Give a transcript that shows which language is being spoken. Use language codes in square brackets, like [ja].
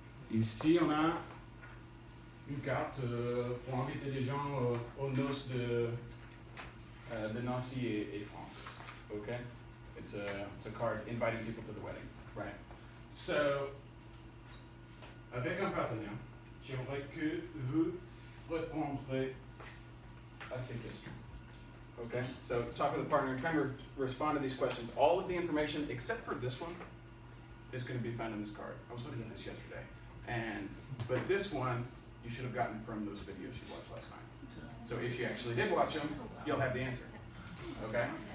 [fr] Ici, on a une carte pour inviter les gens aux noces de Nancy et Franck. [en] Okay? It's a card inviting people to the wedding, right? [fr] So, avec un partenaire, j'aimerais que vous répondrez à ces questions. [en] Okay? So, talk with the partner and try and respond to these questions. All of the information, except for this one, is going to be found in this card. I was looking at this yesterday. But this one, you should have gotten from those videos you watched last night. So if you actually did watch them, you'll have the answer. Okay?